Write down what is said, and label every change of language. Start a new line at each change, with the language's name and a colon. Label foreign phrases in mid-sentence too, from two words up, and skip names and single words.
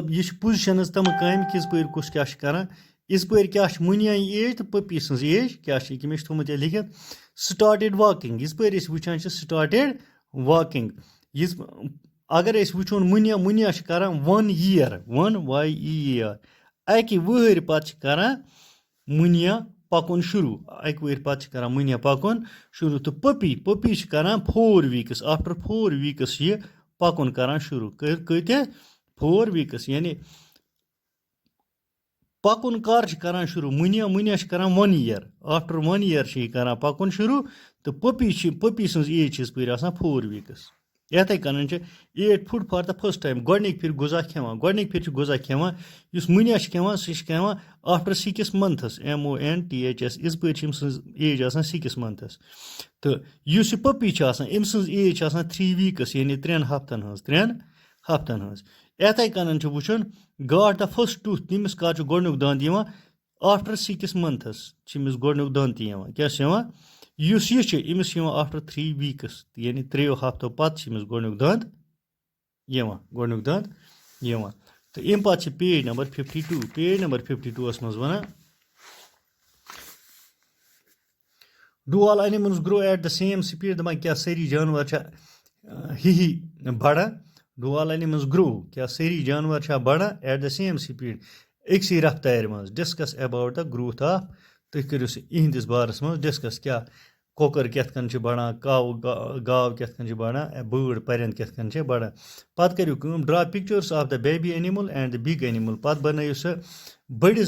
Kashmiri: یہِ چھِ پُزِشَنٕز تِم کامہِ کِژ پٲرۍ کُس کیٛاہ چھِ کَران یِژ پٲرۍ کیٛاہ چھِ مُنیاے ایج تہٕ پٔپی سٕنٛز ایج کیٛاہ چھِ ییٚکیٛاہ مےٚ چھِ تھوٚمُت ییٚتہِ لیکھِتھ
English: started walking
Kashmiri: یِژ پٲرۍ أسۍ وٕچھان چھِ
English: started walking
Kashmiri: اگر أسۍ وٕچھون مُنیا چھِ کَران 1 year 1 YEAR اَکہِ وٕہٕرۍ پَتہٕ چھِ کَران مُنیا پَکُن شروٗع اَکہِ وٕہٕرۍ پَتہٕ چھِ کَران مُنیا پَکُن شروٗع تہٕ پٔپی چھِ کَران
English: 4 weeks after 4 weeks
Kashmiri: یہِ پَکُن کَران شروٗع کۭتیاہ 4 weeks یعنی پَکُن کَر چھِ کَران شروٗع مُنیا چھِ کَران
English: 1 year after 1 year
Kashmiri: چھِ یہِ کَران پَکُن شروٗع تہٕ پٔپی سٕنٛز ایج چھِ یِژ پٲرۍ آسان 4 weeks یِتھَے کَنۍ چھِ 8
English: food for the first time
Kashmiri: گۄڈنِکۍ پھِرِ غذا کھٮ۪وان گۄڈنِکۍ پھِرِ چھِ غذا کھٮ۪وان یُس مُنیا چھِ کھٮ۪وان سُہ چھِ کھٮ۪وان
English: after 6 months months
Kashmiri: یِژ پٲرۍ چھِ أمۍ سٕنٛز ایج آسان 6 months تہٕ یُس یہِ پٔپی چھِ آسان أمۍ سٕنٛز ایج چھِ آسان 3 weeks یعنی 3 ہفتَن ہٕنٛز یِتھَے کَنۍ چھُ وٕچھُن
English: got the first tooth
Kashmiri: تٔمِس کَر چھُ گۄڈنیُک دَنٛد یِوان
English: after 6 months
Kashmiri: چھِ أمِس گۄڈنیُک دَنٛد تہِ یِوان کیٛاہ چھِ یِوان یُس یہِ چھِ أمِس چھِ یِوان
English: after 3 weeks
Kashmiri: یعنی 3 ہفتو پَتہٕ چھِ أمِس گۄڈنیُک دَنٛد یِوان تہٕ اَمہِ پَتہٕ چھِ
English: page number
Kashmiri: 52
English: page number
Kashmiri: 52 منٛز وَنان
English: do all animals grow at the same speed
Kashmiri: دَپان کیٛاہ سٲری جانوَر چھا ہِہی بَڑان
English: do all animals grow
Kashmiri: کیٛاہ سٲری جانوَر چھا بَڑان
English: at the same speed
Kashmiri: أکسٕے رفتارِ منٛز
English: discuss about the growth of
Kashmiri: تُہۍ کٔرِو سُہ یِہِنٛدِس بارَس منٛز ڈِسکس کیٛاہ کۄکَر کِتھ کٔنۍ چھِ بَڑان گاو کِتھ کٔنۍ چھِ بَڑان بٲڈ پٔرِنٛد کِتھ کٔنۍ چھِ بَڑان پَتہٕ کٔرِو کٲم
English: draw pictures of the baby animal and the big animal
Kashmiri: پَتہٕ بَنٲیِو سُہ بٔڑِس